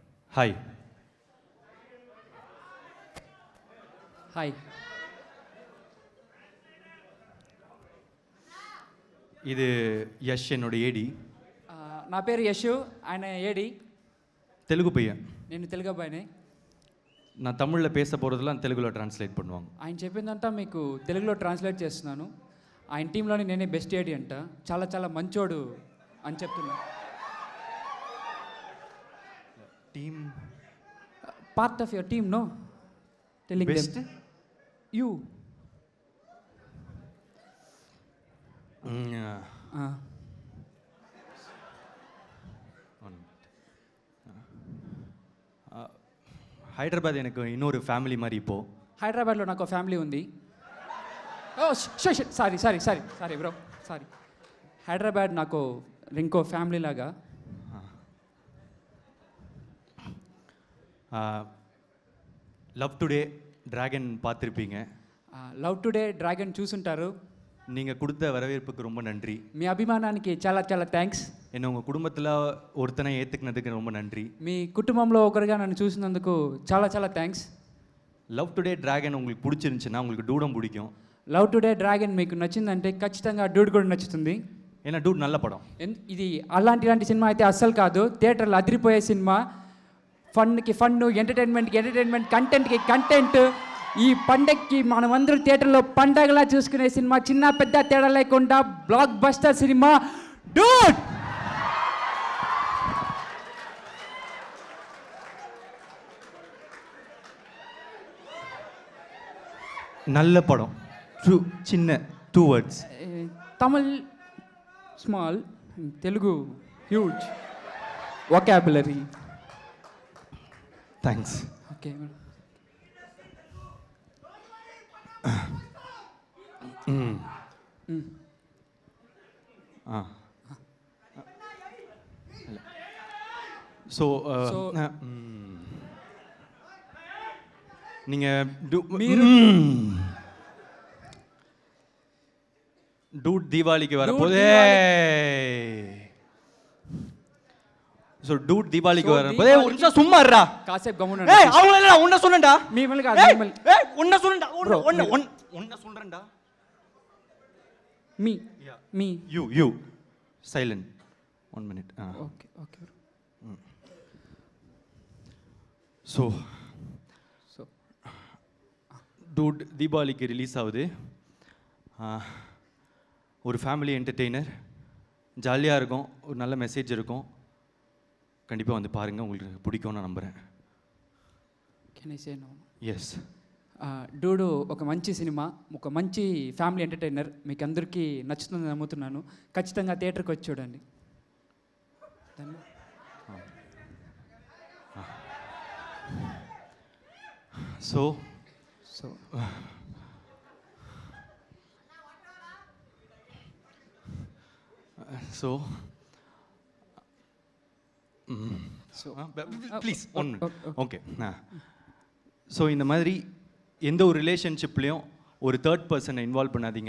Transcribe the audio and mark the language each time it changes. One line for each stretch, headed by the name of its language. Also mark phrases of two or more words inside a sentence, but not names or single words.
Telugu: హాయ్. హాయ్.
Tamil: இது யஷ் என்னோட ஏடி.
Telugu: నా పేరు యశు, ఆయన ఏడి.
Tamil: தெலுங்கு பையன்.
Telugu: నేను తెలుగు అబ్బాయిని.
Tamil: நான் தமிழில் பேச போகிறதெல்லாம் தெலுங்குல ட்ரான்ஸ்லேட் பண்ணுவாங்க.
Telugu: ఆయన చెప్పిందంతా మీకు తెలుగులో ట్రాన్స్లేట్ చేస్తున్నాను. ఆయన టీంలోని నేనే
English: best AD
Telugu: అంట. చాలా చాలా మంచోడు అని చెప్తున్నా. టీమ్
English: part of your team no telling best them you.
Tamil: హైదరాబాద్ எனக்கு இன்னொரு ఫ్యామిలీ மாதிரி இப்போ.
Telugu: హైదరాబాద్లో నాకు ఫ్యామిలీ ఉంది.
English: oh sorry sorry sorry sorry bro sorry.
Telugu: హైదరాబాద్ నాకు ఇంకో ఫ్యామిలీ లాగా.
Tamil: லவ் டுடே டிராகன் பார்த்துருப்பீங்க.
Telugu: లవ్ టుడే డ్రాగన్ చూసుంటారు.
Tamil: நீங்கள் கொடுத்த வரவேற்புக்கு ரொம்ப நன்றி.
Telugu: మీ అభిమానానికి చాలా చాలా థ్యాంక్స్.
Tamil: என்னை உங்கள் குடும்பத்தில் ஒருத்தனை ஏற்றுக்கினதுக்கு ரொம்ப நன்றி.
Telugu: మీ కుటుంబంలో ఒకరిగా నన్ను చూసినందుకు చాలా చాలా థ్యాంక్స్.
Tamil: லவ் டுடே டிராகன் உங்களுக்கு பிடிச்சிருந்துச்சுன்னா உங்களுக்கு டூடம் பிடிக்கும்.
Telugu: లవ్ టుడే డ్రాగన్ మీకు నచ్చిందంటే ఖచ్చితంగా డూడ్ కూడా నచ్చుతుంది.
Tamil: ஏன்னா டூட் நல்ல படம்.
Telugu: ఇది అలాంటి సినిమా అయితే అస్సలు కాదు. థియేటర్లో అదిరిపోయే సినిమా. ఫన్కి ఫన్ను, ఎంటర్టైన్మెంట్కి ఎంటర్టైన్మెంట్, కంటెంట్కి కంటెంట్. ఈ పండగకి మనమందరూ థియేటర్లో పండగలా చూసుకునే సినిమా. చిన్న పెద్ద తేడా లేకుండా
English: block buster
Telugu: సినిమా డూడ్.
Tamil: நல்ல படம். சின்ன 2 words.
English: Tamil small, Telugu huge vocabulary.
Telugu: థ్యాంక్స్. ఓకే.
Tamil: ஸோ நீங்கள் டூட் தீபாவளிக்கு வரப்போதே. ஸோ டூட் தீபாவளிக்கு வரப்போதே. ஒரு நிமிஷம் சும்மா இருடா.
Telugu: కాసేపు గమ్మున.
Tamil: ஏய் அவங்க இல்ல உன்ன சொன்னேன்டா.
Telugu: మిమ్మల్ని కాదు మిమ్మల్ని.
Tamil: ஏய் உன்ன சொன்னேன்டா. உன்ன சொல்றேன்டா.
Telugu: మీ
English: you silent 1 minute.
Telugu: ఓకే ఓకే.
Tamil: ஸோ டூட் தீபாவளிக்கு ரிலீஸ் ஆகுது. ஒரு
English: family entertainer,
Tamil: ஜாலியாக இருக்கும், ஒரு நல்ல மெசேஜ் இருக்கும். கண்டிப்பாக வந்து பாருங்கள், உங்களுக்கு பிடிக்கும்னு நான் நம்புகிறேன்.
English: can I say no? yes.
Telugu: డూడు ఒక మంచి సినిమా, ఒక మంచి
English: family entertainer.
Telugu: మీకు అందరికీ నచ్చుతుందని నమ్ముతున్నాను. ఖచ్చితంగా థియేటర్కి వచ్చి చూడండి.
English: so please okay.
Tamil: ஸோ இந்த மாதிரி எந்த ஒரு ரிலேஷன்ஷிப்லேயும் ஒரு
English: third person-ai involve
Tamil: பண்ணாதீங்க.